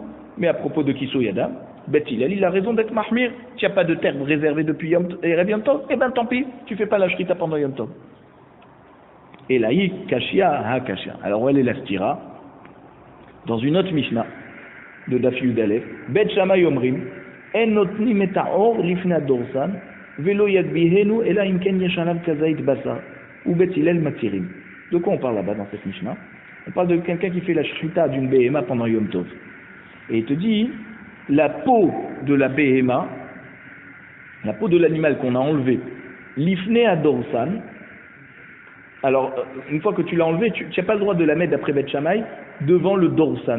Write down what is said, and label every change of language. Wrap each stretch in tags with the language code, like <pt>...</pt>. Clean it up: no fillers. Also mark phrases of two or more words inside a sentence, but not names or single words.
<fr>Mais à propos de</fr> <he>כיסוי הדם,</he> <fr>Bet Hillel, il a raison d'être mahmir. Tu n'as pas de terre réservée depuis Yom Tov, eh bien tant pis, tu ne fais pas la shrita pendant Yom Tov. Et là,</fr> <he>קשיא הא קשיא.</he> <fr>Alors elle est la stira. Dans une autre Mishnah de Daf Yud Aleph,</fr> <he>בית שמאי אומרים אין נותנים את העור לפני הדורסן ולא יגביהנו אלא אם כן יש עליו כזית בשר ובית הלל מתירים.</he> <fr>De quoi on parle là-bas dans cette Mishnah? On parle de quelqu'un qui fait la shrita d'une behema pendant Yom Tov. Et il te dit, la peau de la behema, la peau de l'animal qu'on a enlevé,</fr> <he>לפני הדורסן.</he> <fr>Alors, une fois que tu l'as enlevé, tu n'as pas le droit de la mettre d'après Bet Shammai devant le dorsan.</fr>